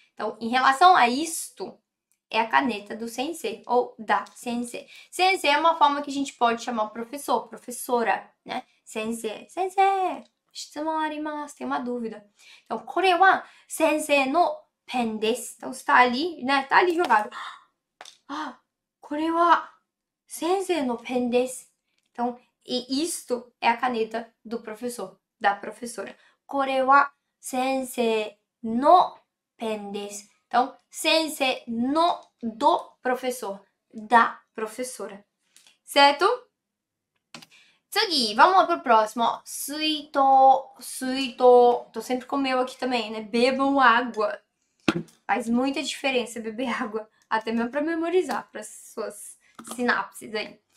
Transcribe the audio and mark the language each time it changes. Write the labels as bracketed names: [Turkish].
[Portuguese] Então, em relação a isto, é a caneta do sensei ou da sensei. Sensei é uma forma que a gente pode chamar o professor, professora, né? Sensei, sensei, [Japanese] 質問あります. [Portuguese] Tem uma dúvida. Então, [Japanese] これは先生のペンです. [Portuguese] Então, está ali, né? Está ali jogado. [Japanese] Ah, これは先生のペンです. [Portuguese] Então, e isto é a caneta do professor, da professora. [Japanese] これは先生のペンです. [Portuguese] Então, sensei no do professor, da professora. Certo? Segui, vamos lá pro próximo, ó. Suito, suito. Tô sempre com o meu aqui também, né? Bebam água. Faz muita diferença beber água, até mesmo pra memorizar, para suas sinapses aí.